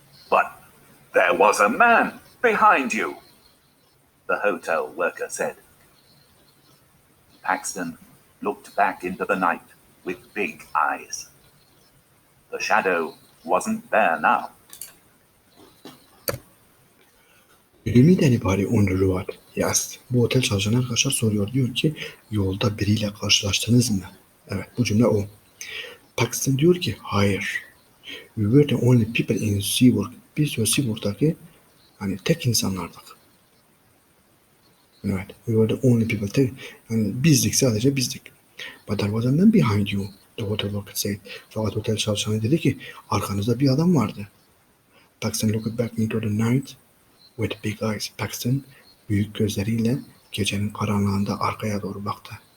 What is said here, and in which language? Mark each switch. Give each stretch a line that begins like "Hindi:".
English: But there was a man behind you, the hotel worker said. Paxton looked back into the night with big eyes. The shadow wasn't there now. Did you meet anybody on the road? He asked.
Turkish: Bu otel çalışanı arkadaşlar soruyor. Diyor ki yolda biriyle karşılaştınız mı? Evet, bu cümle o. Paxton diyor ki hayır.
English: We were the only people in Seaburg.
Turkish: Biz diyor Seaburg'daki hani tek insanlardık. Evet.
English: We were the only people.
Turkish: Yani bizdik, sadece bizdik.
English: But there was a man behind you, the hotel worker said.
Turkish: Fakat otel çalışanı dedi ki arkanızda bir adam vardı.
English: Paxton looked back into the night with big eyes.
Turkish: Paxton büyük gözleriyle gecenin karanlığında arkaya doğru baktı.